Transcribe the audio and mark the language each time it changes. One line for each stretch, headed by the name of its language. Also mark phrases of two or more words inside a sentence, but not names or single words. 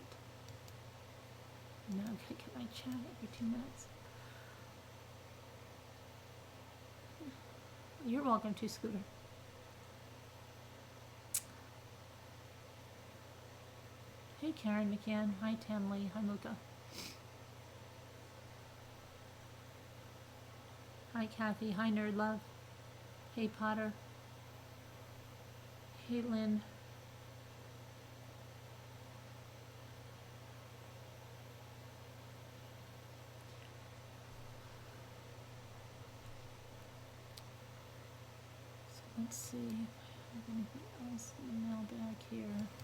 English: Now I gotta get my chat every 2 minutes. You're welcome to, Scooter. Hey, Karen McCann. Hi, Tamlee. Hi, Muka. Hi, Kathy. Hi, Nerd Love. Hey, Potter. Hey, Lynn. Let's see if I have anything else in the mailbag here.